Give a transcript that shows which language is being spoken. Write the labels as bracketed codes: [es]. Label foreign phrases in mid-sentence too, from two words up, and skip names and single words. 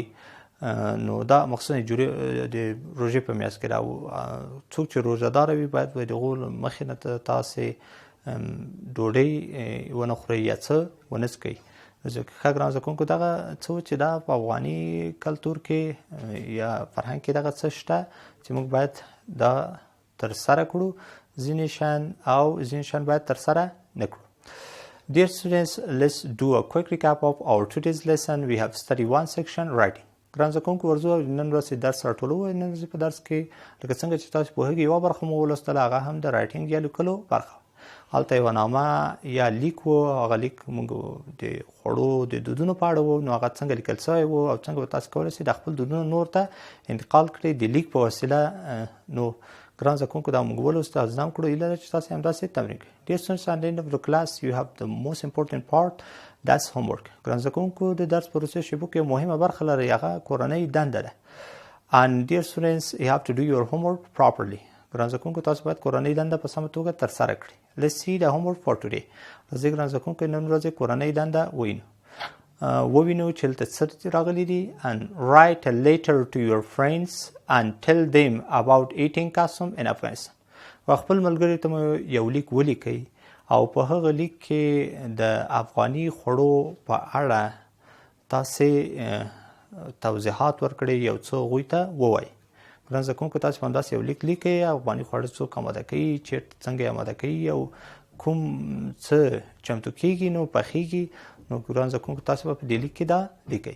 [ps] نو دا مقصود د روژې په میاشت کې څوک چې روژهداره وي باید د هغو مخې نه تاسې ډوډۍ ونه خورئ یا څه ونه څکئ. ښه ګران زده کوونکو دغه څه چې دا په افغاني کلتور کې یا فرهنګ کې دغه څه شته چې موږ باید دا ترسره کړو. ځینې شیان باید ترسره نه کړو. [en] Dear students, let's do a quick recap of our today's lesson. We have studied one section, writing. [ps] ګران زده کوونکو ورځو نن ورځ درس راټولو. نن ورځ په درس کې لکه څنګه چې تاسو پوهېږئ یوه برخه مو ولوستله هغه هم د رایټینګ یا لیکلو برخه. هلته یوه نامه یا لیک و. هغه لیک موږ د خوړو د دودونو په اړه و. نو هغه څنګه لیکل شوی و او څنګه به تاسو کولی شئ د خپل دودونه نور ته انتقال کړئ د لیک په وسیله. نو ګران زده کوونکو دا موږ ولوسته او زده هم کړو. هیله ده چې تاسو همداسې تمرین کړئ. [en] Dear students, at the end of the class you have the most important part, that's homework. [ps] ګران زده کوونکو د درس په وروستیو شیبو کې مهمه برخه لري هغه کورنۍ دنده ده. [en] And dear students, you have to do your homework properly. [ps] ګران زده کوونکو تاسو باید کورنۍ دنده په سمه توګه ترسره کړئ. [en] Let's see the homework for today. [ps] راځئ ګران زده کوونکو نن ورځ کورنۍ دنده ووینو چې هلته څه راغلي دي. [en] And write a letter to your friends and tell them about eating custom in Afghanistan. [ps] خپل ملګري ته یو لیک ولیکئ او په هغه لیک کې د افغاني خوړو په اړه تاسې توضیحات ورکړئ، یو څه هغوی ته ووایئ. ګران زده کوونکو تاسو همداسې یو لیک لیکئ افغاني خواړه څوک اماده کوي، چیرته څنګه یې اماده کوي او کوم څه چمتو کیږي نو پخیږي نو ګران زده کوونکو تاسو په دې لیک کې دا لیکئ.